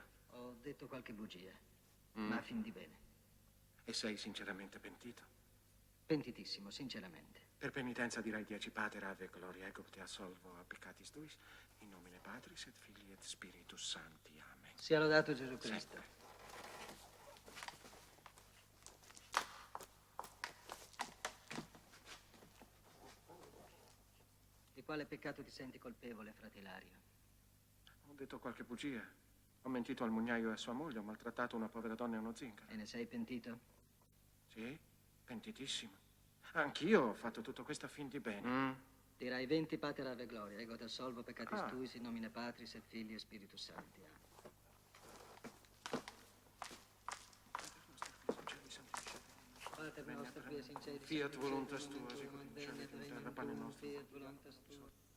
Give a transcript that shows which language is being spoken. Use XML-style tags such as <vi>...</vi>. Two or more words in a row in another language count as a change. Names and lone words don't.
<it>Ho detto qualche bugia, ma a fin di bene. E sei sinceramente pentito? Pentitissimo, sinceramente. Per penitenza dirai 10 pater, ave, gloria,</it> <la>ego te assolvo a peccatis tuis, in nomine Patris et Filii et Spiritus Sancti.</la> <it>Amen. Sia lodato Gesù Cristo. Sempre. Di quale peccato ti senti colpevole, frate Ilario? Ho detto qualche bugia. Ho mentito al mugnaio e a sua moglie, ho maltrattato una povera donna e uno zingaro. E ne sei pentito? Sì, pentitissimo. Anch'io ho fatto tutto questo a fin di bene. Dirai 20 pater ave gloria,</it> <la>ego t'assolvo peccatis Ah. tuis, in nomine Patris et Filii et Spiritus Sancti. Amen. Pater nostro, qui es in cielo, Fiat voluntas tua, sicut in cielo et in terra, pane nostro. Fiat voluntas tua.</la>